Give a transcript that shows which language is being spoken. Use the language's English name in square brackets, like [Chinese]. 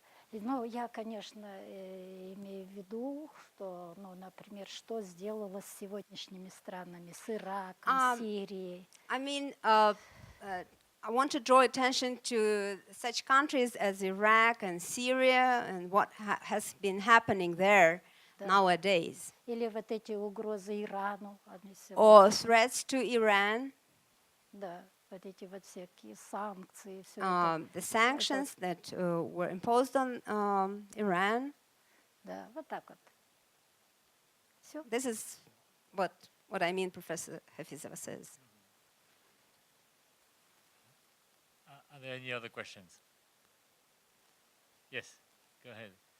[Russian] Ну, я, конечно, имею в виду, что, ну, например, что сделала с сегодняшними странами, с Ираком, Сирией. [English] I mean, I want to draw attention to such countries as Iraq and Syria and what has been happening there nowadays. [Russian] Или вот эти угрозы Ирану. [English] Or threats to Iran. [Russian] Да, вот эти вот всякие санкции. Все это. [English] The sanctions that were imposed on Iran. [Russian] Да, вот так вот. Все. [English] This is what I mean, Professor Hafizova says. Are there any other questions? Yes, go ahead.